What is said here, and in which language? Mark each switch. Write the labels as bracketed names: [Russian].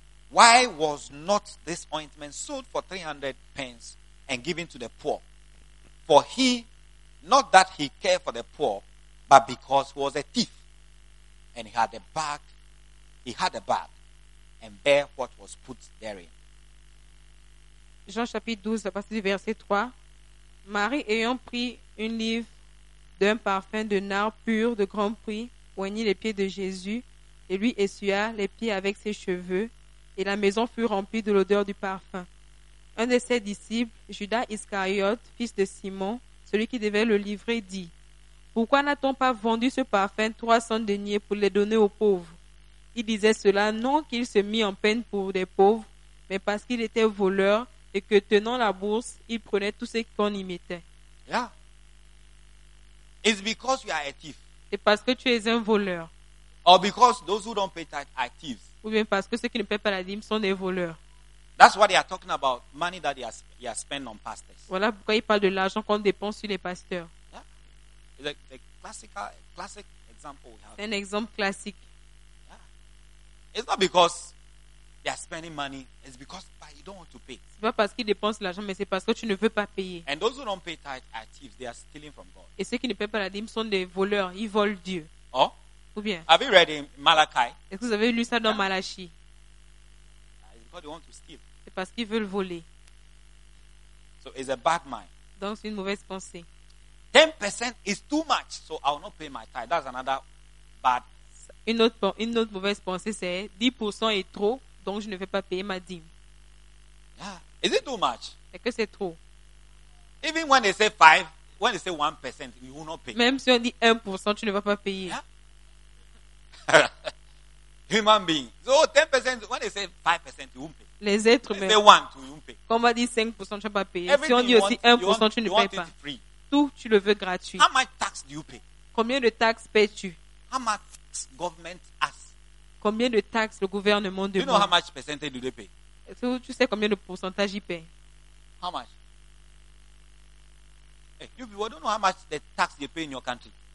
[English] Why was not this ointment sold for 300 pence and given to the poor? For he, not that he cared for the poor, but because he was a thief, and he had a bag, and bare what was put therein. [French] Jean chapitre 12, à partir du verset 3. Marie, ayant pris une livre d'un parfum de nard pur de grand prix, oignit les pieds de Jésus et lui essuya les pieds avec ses cheveux, et la maison fut remplie de l'odeur du parfum. Un de ses disciples, Judas Iscariot, fils de Simon, celui qui devait le livrer, dit, « Pourquoi n'a-t-on pas vendu ce parfum 300 deniers pour les donner aux pauvres ?» Il disait cela, non qu'il se mit en peine pour les pauvres, mais parce qu'il était voleur et que, tenant la bourse, il prenait tout ce qu'on y mettait. [English] Yeah. It's because you are a thief. [French] C'est parce que tu es un voleur. [English] Or because those who don't pay tax are thieves. [French] Ou bien parce que ceux qui ne paient pas la dîme sont des voleurs. [English] That's what they are talking about, money that they are spending on pastors. [French] Voilà pourquoi ils parlent de l'argent qu'on dépense sur les pasteurs. [English] Yeah. The classic example we have. [French] C'est un exemple classique. Yeah. [English] It's not because they are spending money, it's because you don't want to pay. [French] C'est pas parce qu'ils dépensent l'argent, mais c'est parce que tu ne veux pas payer. [English] And those who don't pay tithes are thieves, they are stealing from God. [French] Et ceux qui ne paient pas la dîme sont des voleurs, ils volent Dieu. Oh? Ou bien? [English] Have you read in Malachi? [French] Est-ce que vous avez lu ça dans Malachi? C'est parce qu'ils veulent voler. [English] So it's a bad mind. [French] Donc c'est une mauvaise pensée. [English] 10% is too much, so I'll not pay my tithe. That's another bad. [French] Une autre mauvaise pensée, c'est 10% est trop, donc je ne vais pas payer ma dîme. [English] Yeah. Is it too much? [French] Est-ce que c'est trop? [English] Even when they say 5, when they say 1%, you will not pay. [French] Même si on dit 1%, tu ne vas pas payer. [English] Yeah. Human being. So 10%, when they say 5%, you won't pay. [French] Les êtres humains. [English] They say 1%, you won't pay. [French] Quand on dit 5%, tu ne vas pas payer. [English] Everything [French] si on dit aussi 1%, tu ne payes pas. [English] Free. [French] Tout, tu le veux gratuit. [English] How much tax do you pay? [French] Combien de taxes payes-tu? [English] How much government asks? [French] Combien de taxes le gouvernement demande? [English] You know how much percentage do they pay? [French] Est-ce que tu sais combien de pourcentage ils payent? [English] How much? Hey, you people don't know how much the tax you pay in your country.